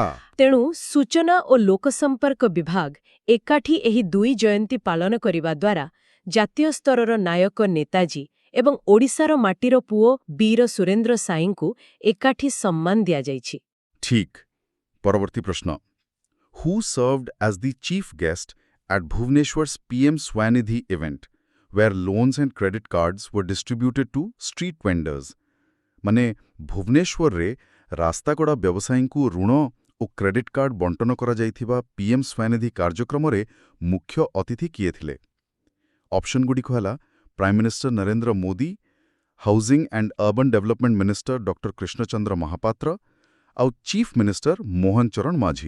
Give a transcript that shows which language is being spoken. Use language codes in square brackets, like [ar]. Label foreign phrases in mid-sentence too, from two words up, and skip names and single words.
[or] ତେଣୁ ସୂଚନା ଓ ଲୋକସମ୍ପର୍କ ବିଭାଗ ଏକାଠି ଏହି ଦୁଇ ଜୟନ୍ତୀ ପାଳନ କରିବା ଦ୍ୱାରା ଜାତୀୟ ସ୍ତରର ନାୟକ ନେତାଜୀ ଏବଂ ଓଡ଼ିଶାର ମାଟିର ପୁଅ ବୀର ସୁରେନ୍ଦ୍ର ସାଇଙ୍କୁ ଏକାଠି ସମ୍ମାନ ଦିଆଯାଇଛି। ଠିକ୍। ପରବର୍ତ୍ତୀ ପ୍ରଶ୍ନ। [en] Who served as the chief guest at Bhubaneswar's PM Swanidhi event, where loans and credit cards were distributed to street vendors? [or] ମାନେ ଭୁବନେଶ୍ୱରରେ ରାସ୍ତାକଡ଼ା ବ୍ୟବସାୟୀଙ୍କୁ ଋଣ ଓ [en] credit card [or] ବଣ୍ଟନ କରାଯାଇଥିବା ପିଏମ୍ ସ୍ୱନିଧି କାର୍ଯ୍ୟକ୍ରମରେ ମୁଖ୍ୟ ଅତିଥି କିଏ ଥିଲେ? ଅପସନ୍ଗୁଡ଼ିକ ହେଲା [en] Prime Minister [or] ନରେନ୍ଦ୍ର ମୋଦି, [en] Housing and Urban Development Minister Doctor [or] କୃଷ୍ଣଚନ୍ଦ୍ର ମହାପାତ୍ର ଆଉ [en] Chief Minister [or] ମୋହନ ଚରଣ ମାଝୀ।